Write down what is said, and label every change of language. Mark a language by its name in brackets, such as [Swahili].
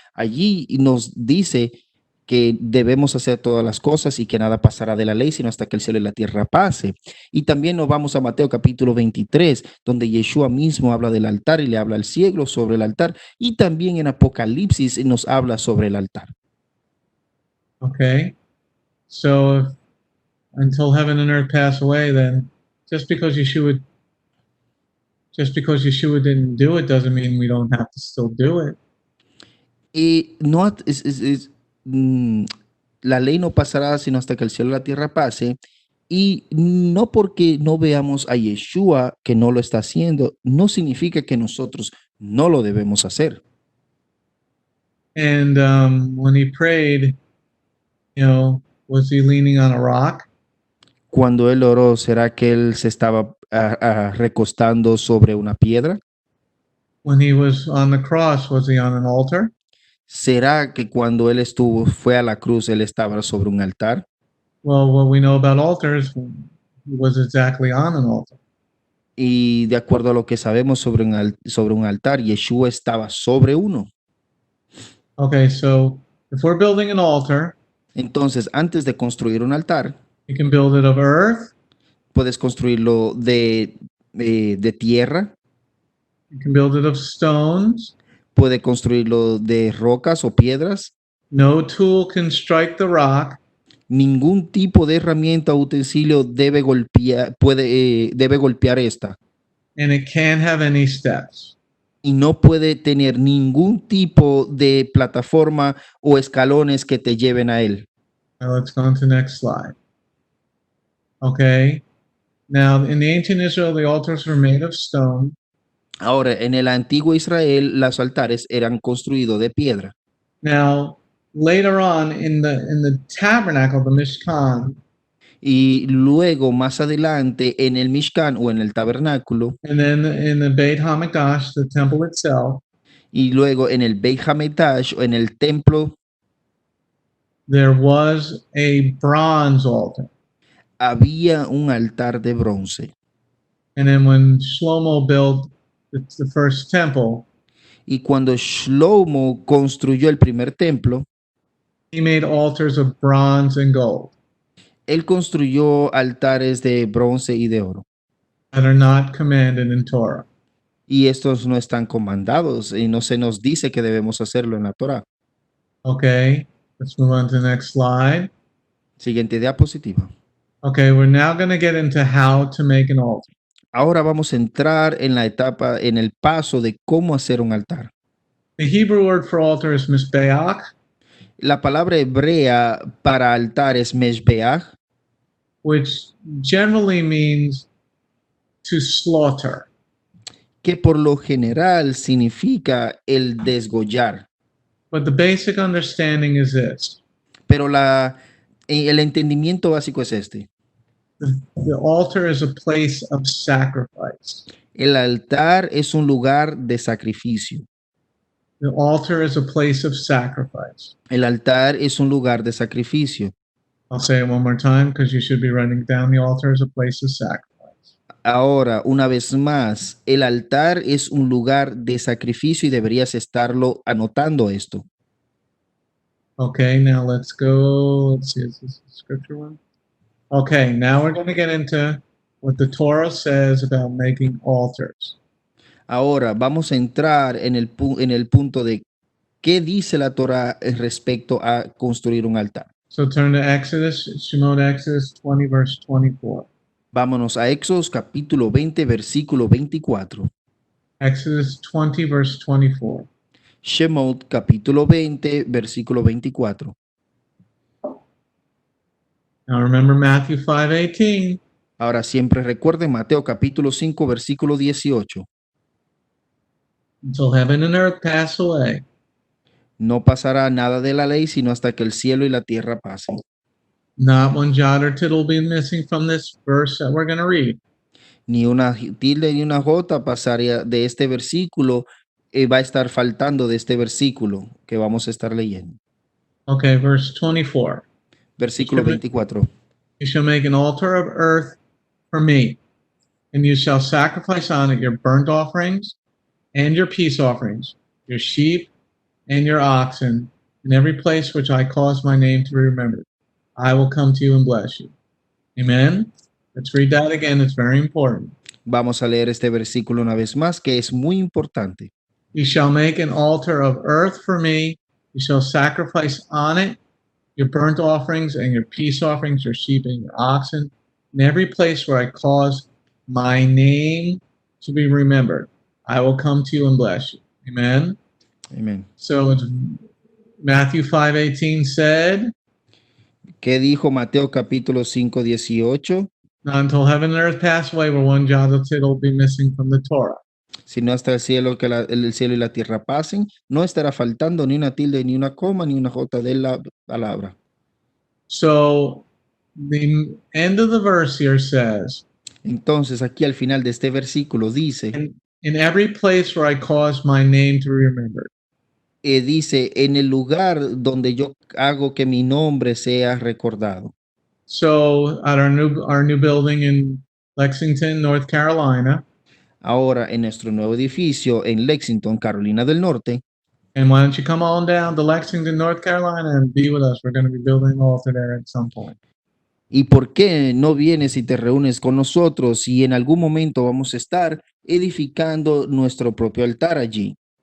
[Spanish] Allí nos dice que debemos hacer todas las cosas y que nada pasará de la ley, sino hasta que el cielo y la tierra pase. Y también nos vamos a Mateo capítulo 23, donde Yeshua mismo habla del altar y le habla al cielo sobre el altar. Y también en Apocalipsis nos habla sobre el altar. [English] Okay. So if, until heaven and earth pass away, then just because Yeshua didn't do it doesn't mean we don't have to still do it. [Spanish] Y no la ley no pasará sino hasta que el cielo y la tierra pase. Y no porque no veamos a Yeshua que no lo está haciendo, no significa que nosotros no lo debemos hacer. [English] And when he prayed, was he leaning on a rock? [Spanish] Cuando él oró, ¿será que él se estaba recostando sobre una piedra? [English] When he was on the cross, was he on an altar? [Spanish] ¿Será que cuando él fue a la cruz, él estaba sobre un altar? [English] Well, what we know about altars, he was exactly on an altar. [Spanish] Y de acuerdo a lo que sabemos sobre un altar, Yeshua estaba sobre uno. [English] Okay, so if we're building an altar, [Spanish] Entonces, antes de construir un altar, [English] you can build it of earth, [Spanish] puedes construirlo de tierra, [English] you can build it of stones. [Spanish] puede construirlo de rocas o piedras. [English] No tool can strike the rock, [Spanish] Ningún tipo de herramienta o utensilio debe golpear esta. [English] and it can't have any steps. [Spanish] Y no puede tener ningún tipo de plataforma o escalones que te lleven a él. [English] Now let's go on to the next slide. Okay. Now, in the ancient Israel, the altars were made of stone. [Spanish] Ahora, en el antiguo Israel, los altares eran construidos de piedra. [English] Now, later on in the tabernacle, the Mishkan, [Spanish] Y luego, más adelante, en el Mishkan o en el tabernáculo, [English] and then in the Beit HaMikdash, the temple itself, [Spanish] y luego en el Beit HaMikdash o en el templo, [English] there was a bronze altar. [Spanish] había un altar de bronce. [English] And then when Shlomo built the first temple, [Spanish] Y cuando Shlomo construyó el primer templo, [English] he made altars of bronze and gold [Spanish] él construyó altares de bronce y de oro. [English] that are not commanded in Torah. [Spanish] Y estos no están comandados y no se nos dice que debemos hacerlo en la Torah. [English] Okay, let's move on to the next slide. [Spanish] Siguiente diapositiva. [English] Okay, we're now going to get into how to make an altar. [Spanish] Ahora vamos a entrar en la etapa, en el paso de cómo hacer un altar. [English] The Hebrew word for altar is mizbeach, [Spanish] La palabra hebrea para altar es meshbeach, [English] which generally means to slaughter. [Spanish] que por lo general significa el desgollar. [English] But the basic understanding is this. [Spanish] Pero el entendimiento básico es este. [English] The altar is a place of sacrifice. [Spanish] El altar es un lugar de sacrificio. [English] The altar is a place of sacrifice. [Spanish] El altar es un lugar de sacrificio. [English] I'll say it one more time because you should be writing down. The altar is a place of sacrifice. [Spanish] Ahora, una vez más, el altar es un lugar de sacrificio y deberías estarlo anotando esto. [English] Okay, now let's go. Let's see, is this the scripture one? Okay, now we're going to get into what the Torah says about making altars. [Spanish] Ahora vamos a entrar en el punto de qué dice la Torah respecto a construir un altar. [English] So turn to Exodus, Shemot Exodus 20, verse 24. [Spanish] Vámonos a Éxodo capítulo 20, versículo 24. [English] Exodus 20, verse 24. [Spanish] Shemot capítulo 20, versículo 24. [English] Now remember Matthew 5:18. [Spanish] Ahora siempre recuerden Mateo capítulo 5, versículo 18. [English] Until heaven and earth pass away, [Spanish] No pasará nada de la ley sino hasta que el cielo y la tierra pasen. [English] not one jot or tittle will be missing from this verse that we're going to read. [Spanish] Ni una tilde ni una jota pasaría de este versículo, va a estar faltando de este versículo que vamos a estar leyendo. [English] Okay, verse 24. [Spanish] Versículo 24. [English] You shall make an altar of earth for me, and you shall sacrifice on it your burnt offerings and your peace offerings, your sheep and your oxen, in every place which I cause my name to be remembered. I will come to you and bless you. Amen. Let's read that again. It's very important. [Spanish] Vamos a leer este versículo una vez más, que es muy importante. [English] You shall make an altar of earth for me. You shall sacrifice on it your burnt offerings and your peace offerings, your sheep and your oxen, in every place where I cause my name to be remembered. I will come to you and bless you. Amen. [Spanish] Amén. [English] So it's Matthew 5:18 said, [Spanish] ¿Qué dijo Mateo capítulo 5, 18? [English] not until heaven and earth pass away will one jot or tittle be missing from the Torah. [Spanish] Si no hasta el cielo, el cielo y la tierra pasen, no estará faltando ni una tilde, ni una coma, ni una jota de la palabra. [English] So the end of the verse here says, [Spanish] Entonces, aquí al final de este versículo dice, [English] in every place where I cause my name to be remembered. [Spanish] Dice, en el lugar donde yo hago que mi nombre sea recordado. [English] So at our new building in Lexington, North Carolina, [Spanish] Ahora, en nuestro nuevo edificio en Lexington, Carolina del Norte, [English] and why don't you come on down to Lexington, North Carolina and be with us? We're going to be building an altar there at some point. [Spanish] ¿y por qué no vienes y te reúnes con nosotros y en algún momento vamos a estar edificando nuestro propio altar allí?